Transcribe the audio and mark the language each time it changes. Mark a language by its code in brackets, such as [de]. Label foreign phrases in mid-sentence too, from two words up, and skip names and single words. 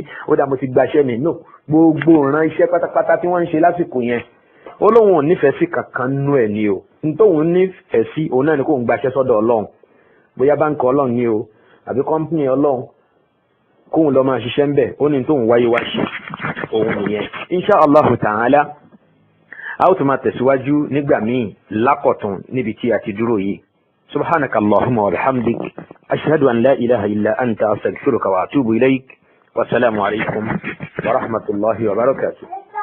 [yo] ó dá mo ti gbaṣẹ́ mi no gbogbo ìran iṣẹ́ pátápátá tí wọ́n ń ṣe lásìkò yẹn ó lóun ò nífẹ̀ẹ́ sí kankan nú ẹ̀ ni o nítòun nífẹ̀ẹ́ sí òun náà ni kóun gbaṣẹ́ sọ́dọ̀ ọlọ́run bóyá báńkì ọlọ́run ni o àbí kọ́ńpìnì ọlọ́run kóun lọ máa ṣiṣẹ́ ń bẹ̀ ó ní tóun wáyé wá ṣe òun nìyẹn [ar] إن شاء الله تعالى [yo] a ó tún máa tẹ̀síwájú nígbà míì lákọ̀tún níbi tí a ti dúró yìí [ar] سبحانك اللهم وبحمدك أشهد أن لا إله إلا أنت أستغفرك وأتوب إليك والسلام عليكم ورحمة الله وبركاته.